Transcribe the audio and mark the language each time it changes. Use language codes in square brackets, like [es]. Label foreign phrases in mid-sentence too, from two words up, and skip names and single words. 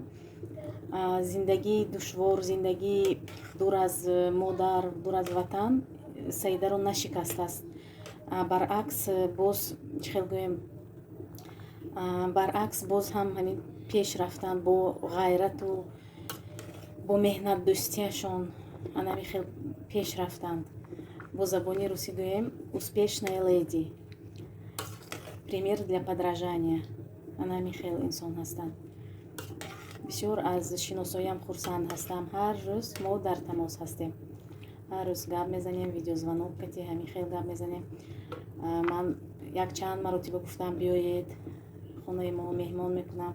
[tg] Зиндагии душвор, зиндагии дур аз модар, дур аз ватан Саидаро нашикастааст. Баръакс боз чӣ хел гӯем, баръакс боз ҳам ҳамин пеш рафтан бо ғайрату бо меҳнатдӯстиашон анами хел пеш рафтанд. Бо забони русӣ гӯем [ru] успешная леди, пример для подражания. [tg] Анами хел инсон ҳастанд. Бисёр аз шиносоям хурсанд ҳастам. Ҳар рӯз мо дар тамос ҳастем. Ҳар рӯз гап мезанем, видеозвонок кати ҳамин хел гап мезанем. Ман як чанд маротиба гуфтам биёед хонаи мо меҳмон мекунам.